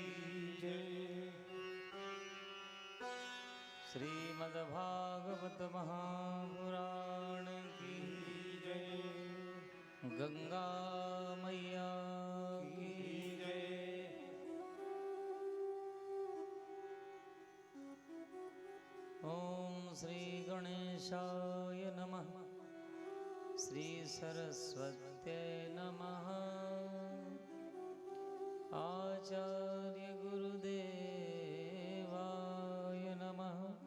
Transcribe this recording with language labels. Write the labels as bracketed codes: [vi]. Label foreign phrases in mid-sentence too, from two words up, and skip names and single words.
[hi] जय। श्रीमद्भागवत महापुराण की जय। गंगा मैया की जय। [sa] ओम श्री गणेशाय नमः। श्री सरस्वत्यै नमः। आचार्य गुरुदेवाय नमः।